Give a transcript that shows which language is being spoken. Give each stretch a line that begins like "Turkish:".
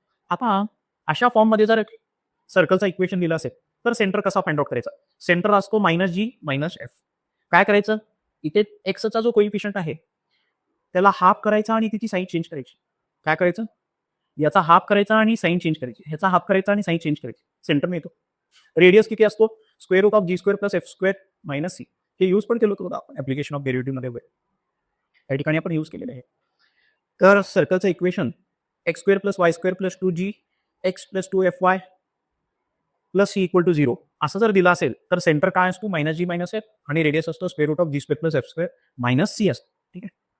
Marathi: आता अशा फॉर्ममध्ये जर सर्कलचा इक्वेशन दिला असेल, तर सेंटर कसा फाइंड आउट करायचा? सेंटर असतो
English: Minus g minus f.
Marathi: काय करायचं? इथे एक्सचा जो कोइफिशियंट आहे त्याला हाफ करायचा आणि तिची साईन चेंज करायची. काय करायचं? याचा हाफ करायचा आणि साईन चेंज करायची, ह्याचा हाफ करायचा आणि साईन चेंज करायची. सेंटर मिळतो. रेडियस किती असतो?
English: Square root of g square plus f square minus c.
Marathi: हे यूज पण केलं होतं आपण ऍप्लिकेशन ऑफ डेरिव्हेटिव्ह मध्ये वगैरे, या ठिकाणी आपण यूज केलेलं आहे. तर सर्कलचं equation
English: x square plus y square plus 2g x plus 2fy plus c equal to 0
Marathi: असं जर दिला असेल, तर सेंटर काय असतो?
English: minus g minus f
Marathi: आणि रेडियस असतो
English: square root of g square plus f square minus c
Marathi: असतो. ठीक आहे.